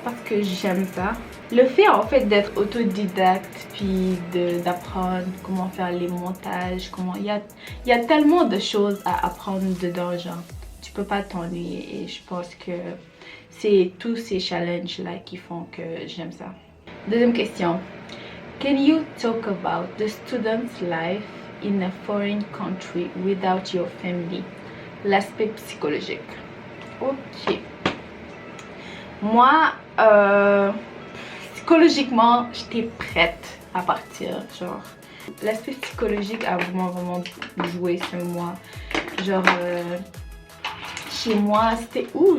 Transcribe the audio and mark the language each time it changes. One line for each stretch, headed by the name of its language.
French: Parce que j'aime ça. Le fait en fait d'être autodidacte puis d'apprendre comment faire les montages, comment il y a tellement de choses à apprendre dedans, genre tu peux pas t'ennuyer et je pense que c'est tous ces challenges là qui font que j'aime ça. Deuxième question.
English: Can you talk about the student's life in a foreign country without your family?
French: L'aspect psychologique. Ok. Moi, psychologiquement, j'étais prête à partir. Genre, l'aspect psychologique a vraiment joué sur moi. Genre, chez moi, c'était où?